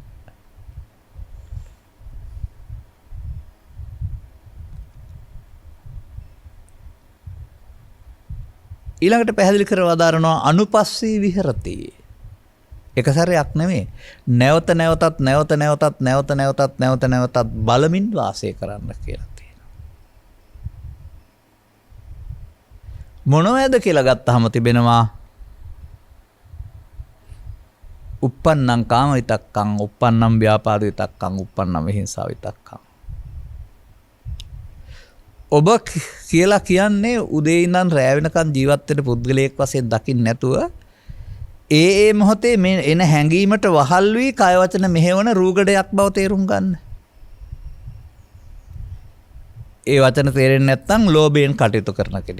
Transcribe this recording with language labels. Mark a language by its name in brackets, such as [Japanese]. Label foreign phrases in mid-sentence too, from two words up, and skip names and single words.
[Sinhala] ඊළඟට පැහැදිලි කර වදාරනවා [Pali] අනුපස්සී විහෙරති. [Sinhala] එක සැරයක් නෙමෙයි. නැවත නැවතත් බලමින් වාසය කරන්න කියලා තියෙනවා. මොනවද කියලා ගත්තාම තිබෙනවා [Pali] uppannam kama vitakkam, uppannam vyapada vitakkam, uppannam vihinsa vitakkam. [Sinhala] ඔබ කියලා කියන්නේ උදේ ඉඳන් රැ වෙනකන් ජීවත් වෙන පුද්ගලයෙක් වශයෙන් දකින්න නැතුව ඒ මොහොතේ මේ එන හැඟීමට වහල් වී කය වචන මෙහෙවන රූගඩයක් බව තේරුම් ගන්න. ඒ වචන තේරෙන්නේ නැත්නම් ලෝභයෙන් කටයුතු කරන කෙනෙක්.